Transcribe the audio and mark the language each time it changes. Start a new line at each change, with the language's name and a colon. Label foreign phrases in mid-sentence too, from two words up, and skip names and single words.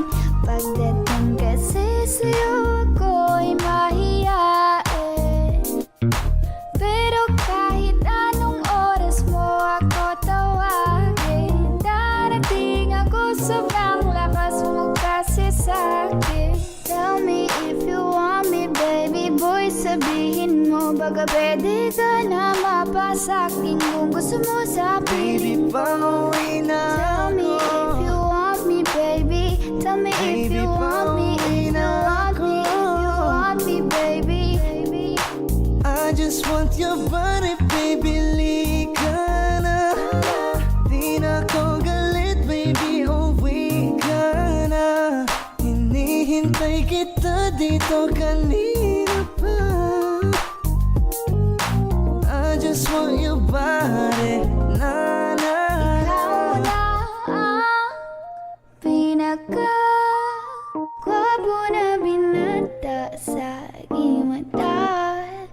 Filipino: Pagdating kasi sa'yo ako'y mahiyain. Pero kahit anong oras mo ako tawagin, darating ako, sobrang lakas mo kasi sa'kin.
English: Tell me if you want me, baby boy,
Filipino: sabihin mo. Baga pwede ka na mapasaking kung gusto mo sa Baby, piling ko. pauwi na
English: Tell me if you want me, baby. Tell me if you want me, if you want me, if you want me, baby. I just want your body, baby,
Filipino: lika na. Di na ko galit, baby, uwi ka na. Hinihintay kita dito kanina pa.
English: I just want your body, na na.
Filipino: Ikaw na ang pinaka-gwapo na binata sa aking mata.